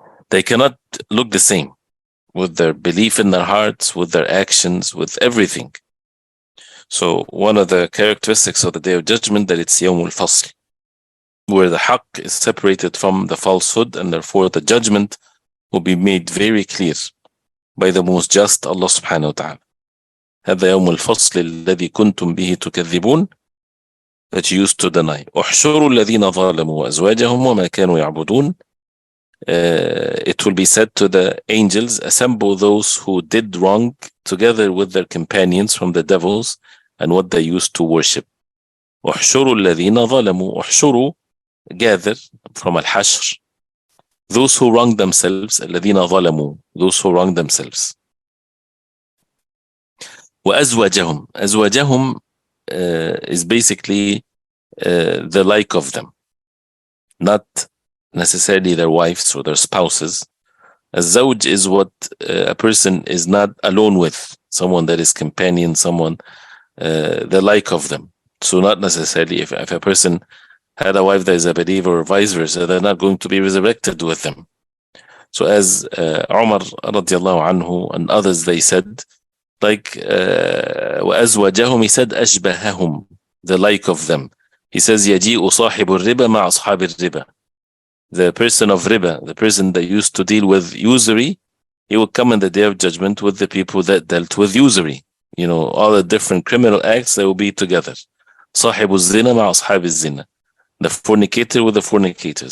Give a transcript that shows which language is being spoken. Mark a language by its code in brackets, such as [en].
[en] They cannot look the same with their belief in their hearts, with their actions, with everything. So one of the characteristics of the Day of Judgment, that it's Yawm al-Fasl, where the haqq is separated from the falsehood, and therefore the judgment will be made very clear by the most just Allah subhanahu wa ta'ala. [ar] هذا يوم الفصل الذي كنتم به تكذبون, [en] that you used to deny. [ar] احشروا الذين ظلموا وأزواجهم وما كانوا يعبدون. [en] It will be said to the angels, assemble those who did wrong together with their companions from the devils and what they used to worship. [ar] احشروا الذين ظلموا. [en] احشروا, gather from al-hashr, those who wrong themselves. [ar] الذين ظلموا, [en] those who wrong themselves. [ar] وأزواجهم. [en] أزواجهم is basically the like of them, not necessarily their wives or their spouses. Az-zawj is what a person is not alone with, someone that is companion, someone the like of them. So not necessarily if a person had a wife that is a believer or vice versa, they're not going to be resurrected with them. So as Umar radiallahu anhu and others, they said, like وأزواجهم, he said أشبههم, the like of them. He says [ar] يجيء صاحب الربا مع أصحاب الربا. [en] The person of riba, the person that used to deal with usury, he will come in the Day of Judgment with the people that dealt with usury. You know, all the different criminal acts, they will be together. [ar] صاحب الزنا مع أصحاب الزنا. [en] The fornicator with the fornicators.